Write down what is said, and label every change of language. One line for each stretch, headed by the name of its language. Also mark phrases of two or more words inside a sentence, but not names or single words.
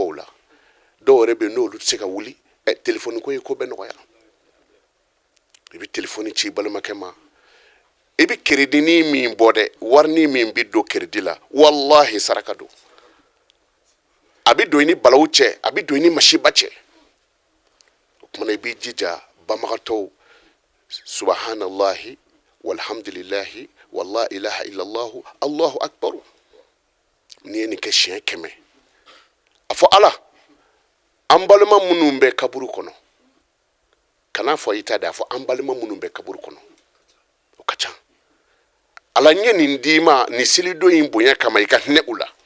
Bambara: o la dɔw yɛrɛ bɛ yen n'olu tɛ se ka wuli telefɔni ko ye ko bɛɛ nɔgɔya i bɛ telefɔni ci i balimakɛ ma i bɛ keredinin min bɔ dɛ warini min bɛ don keredi la walahi saraka don a bɛ don i ni balawu cɛ a bɛ don i ni masiba cɛ o kumana i b'i jija banbagatɔw
Arabic: سبحان الله والحمد لله ولا إله إلا الله الله أكبر
Bambara: n'i ye nin kɛ siɲɛ 100 a fɔ ala an balima minnu bɛ kaburu kɔnɔ kana fɔ i ta de a fɔ an balima minnu bɛ kaburu kɔnɔ o ka ca ala n ye nin d'i ma nin selidon in bonya kama i ka hinɛ u la